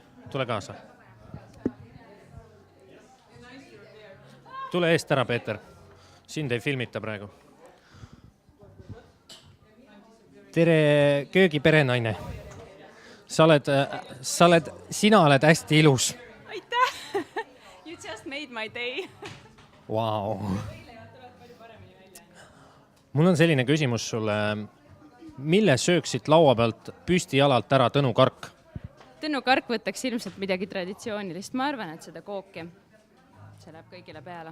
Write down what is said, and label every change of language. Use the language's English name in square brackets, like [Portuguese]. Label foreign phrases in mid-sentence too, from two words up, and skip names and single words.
[Estonian] Tule kaasa. Tule eest ära, Peeter. Sind ei filmita praegu. Tere, köögi perenaine. Sina oled hästi ilus. Aitäh! [English] You just made my day. Wow. [Estonian] Mul on selline küsimus sulle. Mille sööksid laua pealt püsti jalalt ära Tõnu Kark? Tõnu Kark võtaks ilmselt midagi traditsioonilist. Ma arvan, et seda kooki. See läheb kõigile peale.